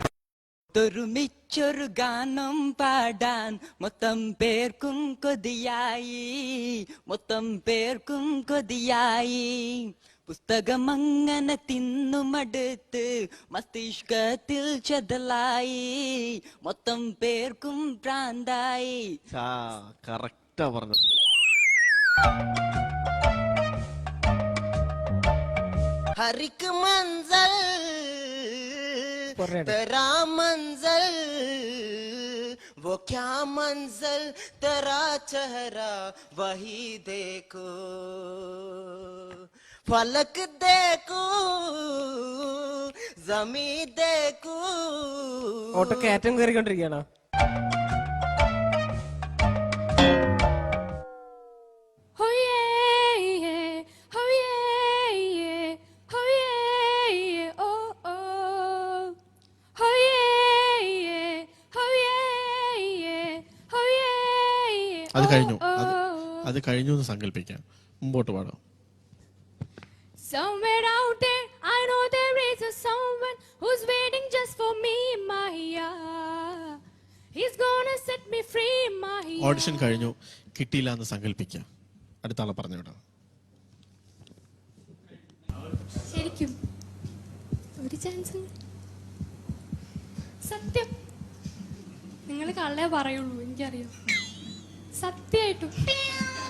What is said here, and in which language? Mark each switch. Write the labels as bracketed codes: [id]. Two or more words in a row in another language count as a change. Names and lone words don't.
[ml] ഒരുമിച്ചൊരു ഗാനം പാടാൻ മൊത്തം പേർക്കും കൊതിയായി മൊത്തം പേർക്കും കൊതിയായി. പുസ്തകം അങ്ങനെ തിന്നുമടുത്ത് മസ്തിഷ്കത്തിൽ ചെതലായി മൊത്തം പേർക്കും ഭ്രാന്തായി. കറക്റ്റാ പറഞ്ഞത്. [hi] हर एक मंजर [ml] പറഞ്ഞേട്ടെ. [hi] तेरा मंजल वो क्या मंजल तेरा चेहरा वही देखो फलक देखो जमी देखो. [ml] ഓട്ടോ കയറ്റം കയറിക്കൊണ്ടിരിക്കുകയാണോ? [en] Oh yeah, yeah. Oh yeah, yeah. Oh yeah, yeah. Oh oh. Oh yeah, yeah. Oh yeah, yeah. Oh yeah, yeah. [ml] അത് കഴിഞ്ഞു. Oh, അത് oh. അത് കഴിഞ്ഞു എന്ന് സങ്കല്പിക്കാം. മുമ്പോട്ട് പാടാം. [en] Somewhere out there, I know there is a someone who's waiting just for me, Maya. He's gonna set me free, Maya. [ml] ഓഡിഷൻ കഴിഞ്ഞു, കിട്ടിയില്ല എന്ന് സങ്കല്പിക്കാം. അടുത്ത ആളെ പറഞ്ഞു വിടാം. ശരിക്കും ഒരു ചാൻസ് സത്യം നിങ്ങൾ കള്ളേ പറയുള്ളൂ, എനിക്കറിയാം സത്യമായിട്ടും